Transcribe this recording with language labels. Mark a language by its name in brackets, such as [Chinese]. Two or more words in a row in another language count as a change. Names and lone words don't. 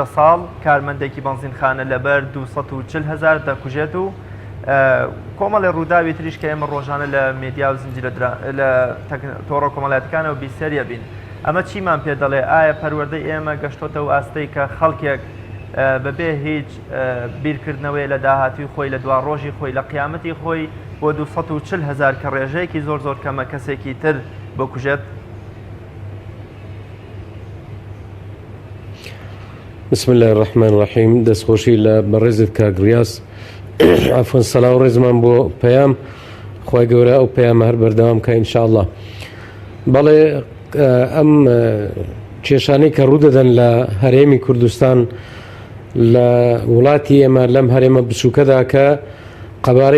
[Central Kurdish] ساڵ کارمەندێکی بەنزینخانە لەبەر 240,000 دەکوژێت و کۆمەڵی ڕووداوی تریش کە ئێمە ڕۆژانە لە مێدیا و زنجیرە لە تۆڕە کۆمەڵایەتەکانەوە بیسەریە بین ئەمە چیمان پێ دەڵێ ئایا پەروەردەی ئێمە گەشتۆتە و ئاستەی کە خەڵکێک بەبێ هیچ بیرکردنەوەی لە داهاتوی خۆی لە دوا ڕۆژی خۆی لە قیامەتی خۆی بۆ 240,000 کە ڕێژەیەکی زۆر زۆر کەمە کەسێکی تر بکوژێت. [Arabic] بسم الله الرحمن الرحیم [Central Kurdish] دەستخۆشی لە بەڕێزت کاگریاس عفوان سەلاو ڕێزمان بۆ پەیام خوای گەورە ئەو پەیامە هەر بەردەوام کە ئینشاءالله. بەڵێ ئەم کێشانەی کە ڕوودەدەن لە هەرێمی کوردستان لە وڵاتی ئێمە لەم هەرێمە بچووکەدا کە قەبارەی